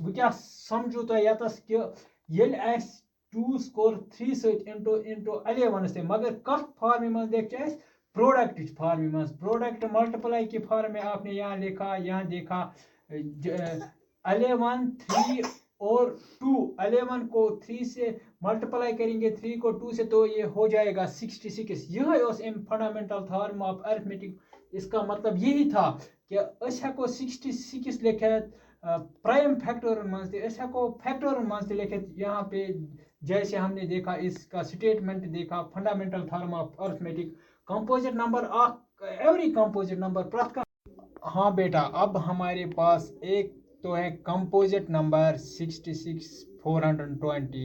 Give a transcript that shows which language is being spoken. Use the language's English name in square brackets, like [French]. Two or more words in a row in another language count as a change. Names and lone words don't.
[Hindi] वो क्या समझो तो यतस कि ये 2 स्कोर 3 सत इंटू 11 से, मगर कथ फॉर्म में देख प्रोडक्ट फॉर्म में, [English] product multiply [Hindi] की फॉर्म में आपने यहाँ लिखा, यहाँ देखा 11 3 और 2, 11 को 3 से मल्टीप्लाई करेंगे 3 को 2 से तो ये हो जाएगा 66। [English] यह fundamental theorem of arithmetic. [Hindi] इसका मतलब यही था कि [Kashmiri] अस हेको 66 लिखित [English] prime factor [Kashmiri] मज हेको फैक्टर मज लिखित। [Hindi] यहाँ पे जैसे हमने देखा इसका स्टेटमेंट देखा, [English] fundamental theorem of arithmetic. composite number every composite number. [Hindi] हाँ बेटा, अब हमारे पास एक तो है [English] composite number [Hindi] 66, 420।